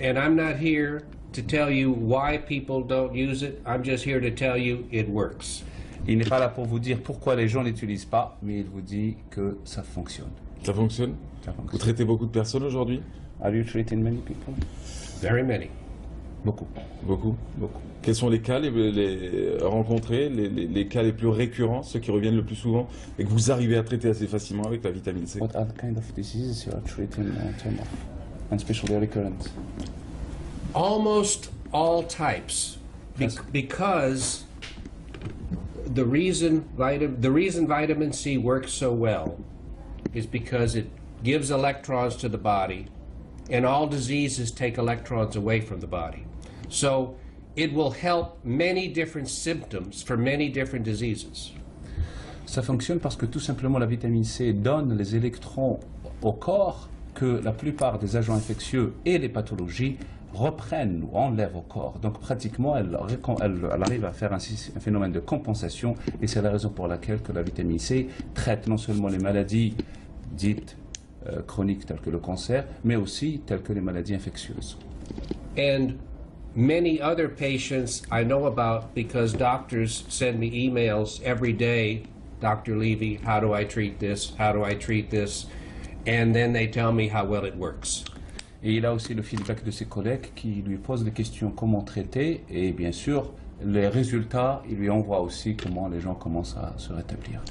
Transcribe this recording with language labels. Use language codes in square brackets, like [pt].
[en] And I'm not here to tell you why people don't use it. I'm just here to tell you it works. [fr] Il n'est pas là pour vous dire pourquoi les gens n'utilisent pas, mais il vous dit que ça fonctionne. Ça fonctionne? Ça fonctionne. Vous traitez beaucoup de personnes aujourd'hui? [en] Are you treating many people? Very many. [fr] Beaucoup. Beaucoup. Beaucoup. Quels sont les cas les rencontrés, les cas les plus récurrents, ceux qui reviennent le plus souvent et que vous arrivez à traiter assez facilement avec la vitamine C? [en] What are the kind of diseases you are treating and especially recurrent? Almost all types, because the reason vitamin C works so well is because it gives electrons to the body, and all diseases take electrons away from the body. So it will help many different symptoms for many different diseases. [fr] Ça fonctionne parce que tout simplement la vitamine C donne les électrons au corps que la plupart des agents infectieux et les pathologies reprennent ou enlèvent au corps. Donc pratiquement, elle arrive à faire un phénomène de compensation et c'est la raison pour laquelle que la vitamine C traite non seulement les maladies dites chroniques telles que le cancer, mais aussi telles que les maladies infectieuses. [en] And many other patients I know about because doctors send me emails every day, Dr. Levy, how do I treat this? How do I treat this? And then they tell me how well it works. [fr] Et il a aussi le feedback de ses collègues qui lui posent des questions comment traiter et bien sûr les résultats, il lui envoie aussi comment les gens commencent à se rétablir.